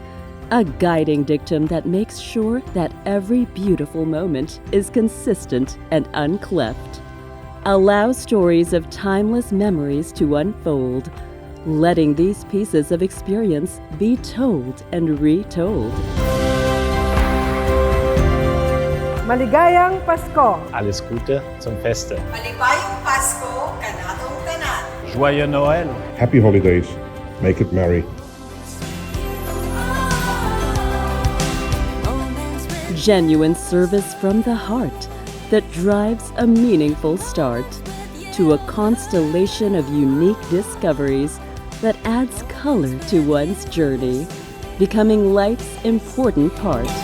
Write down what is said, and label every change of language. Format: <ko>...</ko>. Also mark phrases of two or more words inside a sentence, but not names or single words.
<en>A guiding dictum that makes sure that every beautiful moment is consistent and uncleft. Allow stories of timeless memories to unfold, letting these pieces of experience be told and retold.</en> <tl>Maligayang Pasko!</tl> <de>Alles Gute zum Feste.</de> <tl>Maligayang Pasko,</tl> <ceb>kanatong tanan.</ceb> <fr>Joyeux Noël.</fr> <en>Happy holidays. Make it merry. Genuine service from the heart that drives a meaningful start to a constellation of unique discoveries that adds color to one's journey, becoming life's important part.</en>